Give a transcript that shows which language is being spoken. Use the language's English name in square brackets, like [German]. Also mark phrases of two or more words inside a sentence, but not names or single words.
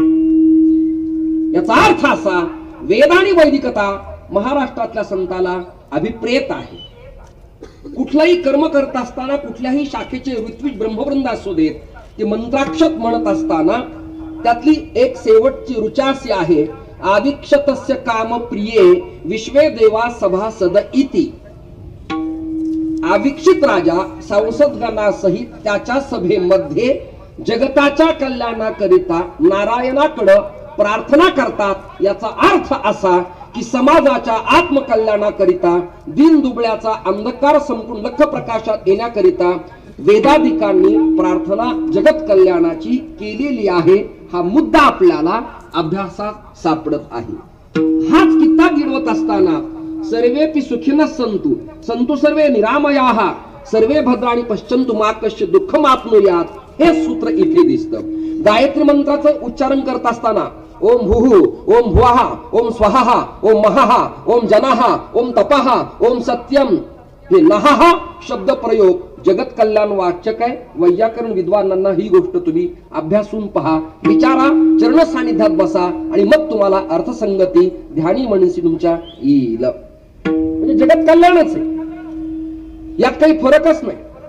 [Marathi] याचा अर्थ असा, वेद आणि वैदिकता महाराष्ट्रातल्या संताला अभिप्रेत आहे. कुठलाही कर्म करत असताना कुठल्याही शाखेचे ऋत्विज ब्रह्मवृंद असू देत, ते मंत्राक्षत म्हणत असताना त्यातली एक शेवटची ऋचा अशी आहे, [Sanskrit] आदिक्षतस्य काम प्रिये विश्वे देवा सभासद इति. [Marathi] अविक्षित राजा संसदगणासहित त्याच्या सभेमध्ये जगताच्या कल्याणाकरिता नारायणाकडे प्रार्थना करतात. याचा अर्थ असा की समाजाच्या आत्मकल्याणाकरिता, दीन दुबळ्याचा अंधकार संपूर्ण लख प्रकाशात येण्याकरिता वेदाधिकांनी प्रार्थना जगत कल्याणाची केलेली आहे. हा मुद्दा आपल्याला अभ्यासात सापडत आहे. हाच कित्ता गिरवत असताना [Sanskrit] सर्वेपि सुखिनः सन्तु सन्तु सर्वे निरामयाः सर्वे भद्राणि पश्यन्तु मा कश्चित् दुःखम् आप्नुयात्, [Marathi] हे सूत्र इथे दिसतं. गायत्री मंत्राचं उच्चारण करत असताना [Sanskrit] ओम भूः ओम भुवः ओम स्वहः ओम महः ओम जनः ओम तपः ओम सत्यम, [Marathi] हे नहः शब्द प्रयोग जगत कल्याण वाचक आहे. वैयाकरण विद्वानांना ही गोष्ट तुम्ही अभ्यासून पहा, विचारा, चरण सानिध्यात बसा आणि मग तुम्हाला अर्थसंगती ध्यानी म्हणीसी तुमच्या येईल. म्हणजे जगत कल्याणच आहे, यात काही फरकच नाही.